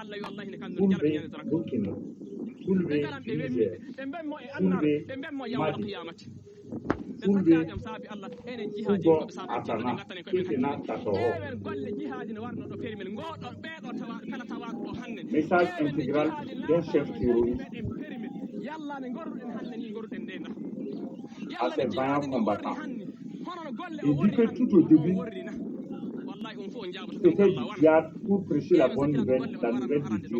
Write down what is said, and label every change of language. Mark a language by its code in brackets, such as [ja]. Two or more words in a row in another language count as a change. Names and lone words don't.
[ff] Fulbe Burkina, Fulbe Niger, Fulbe Mali, Fulbe Fugo Atana, Kifina Tatoro. [fr] Message intégral d'un chef terroriste à ses vaillants combattants. Il dit que tout au début, c'était du théâtre pour prêcher la bonne nouvelle, la nouvelle de Dieu.